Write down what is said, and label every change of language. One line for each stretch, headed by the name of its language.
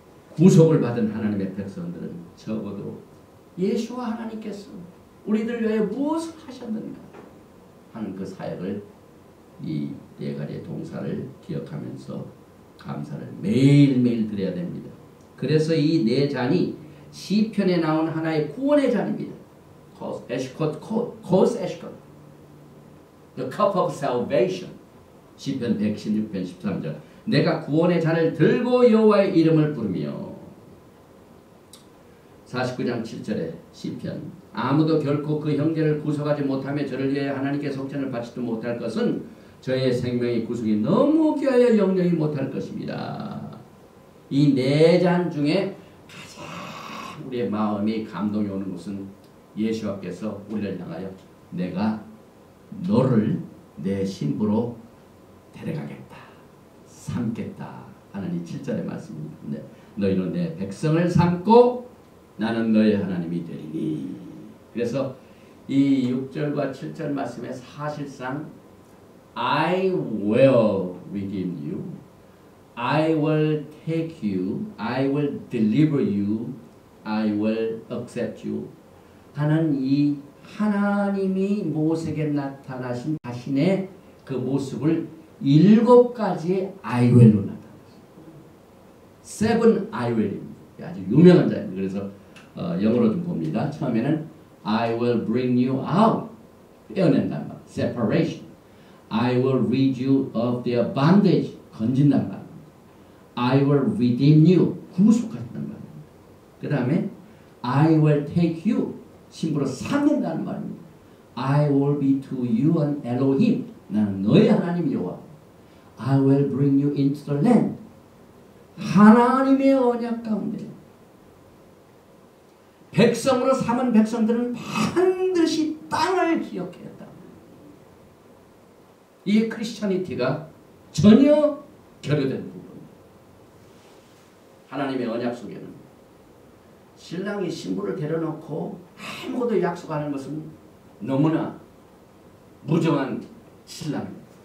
Korean: 구속을 받은 하나님의 백성들은 적어도 예수와 하나님께서 우리들 위해 무엇을 하셨는가 하는 그 사역을 이 4가지의 동사를 기억하면서 감사를 매일매일 드려야 됩니다. 그래서 이 4잔이 시편에 나온 하나의 구원의 잔입니다.
English: 에시콧,
Hebrew: 코스 에시콧,
English: The cup of salvation.
Korean: 시편 116편 13절. 내가 구원의 잔을 들고 여호와의 이름을 부르며. 49장 7절에 시편. 아무도 결코 그 형제를 구속하지 못하며 저를 위해 하나님께 속전을 바치지 못할 것은 저의 생명의 구속이 너무 귀하여 영영이 못할 것입니다. 이 4잔 중에 가장 우리의 마음이 감동이 오는 것은 예수께서 우리를 향하여 내가 너를 내 신부로 데려가겠다, 삼겠다 하는 이 7절의 말씀입니다. 네. 너희는 내 백성을 삼고 나는 너의 하나님이 되리니. 그래서 이 6절과 7절 말씀에 사실상
English: I will redeem you, I will take you, I will deliver you, I will accept you
Korean: 하는 이 하나님이 모세에게 나타나신 자신의 그 모습을 7가지의 I will로 나타났습니다. 7 I will입니다. 아주 유명한 자입니다. 그래서 영어로 좀 봅니다.
English: 처음에는 I will bring you out,
Korean: 떼어낸단 말,
English: separation. I will rid you of their bondage,
Korean: 건진단 말.
English: I will redeem you,
Korean: 구속하신단 말입니다.
English: 그 다음에 I will take you,
Korean: 신부로 삼는다는 말입니다.
English: I will be to you an Elohim,
Korean: 나는 너의 하나님 여호와.
English: I will bring you into the land,
Korean: 하나님의 언약 가운데. 백성으로 삼은 백성들은 반드시 땅을 기억해야 한다. 이 크리스찬이티가 전혀 결여된 부분입니다. 하나님의 언약 속에는 신랑이 신부를 데려놓고 아무것도 약속하는 것은 너무나 무정한 신랑입니다.